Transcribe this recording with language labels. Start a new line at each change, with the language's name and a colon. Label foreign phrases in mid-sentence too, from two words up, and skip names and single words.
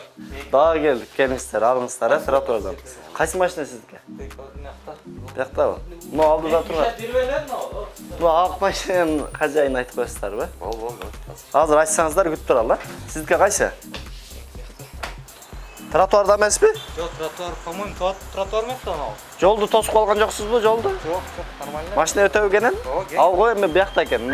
Kyrgyz: Дагы келдик, келиңиздер, алыңыздар, тротуардан. Кайсы машина сиздики? Бияктабы? Мына алдыда турат. Мына ак машинанын хажайын айтып коесуздарбы? Бол. Азыр айтсаңыздар күтүп туралы. Сиздики кайсы? Тротуарда эмеспи?
Kazakh: Жоқ, тротуар, по-моему, тротуар емес анау. Жолду тосуп калган жоксузбу, жолду? Жоқ, нормально.
Kyrgyz: Машина өтөбү кенен? Ал го эми биякта экен.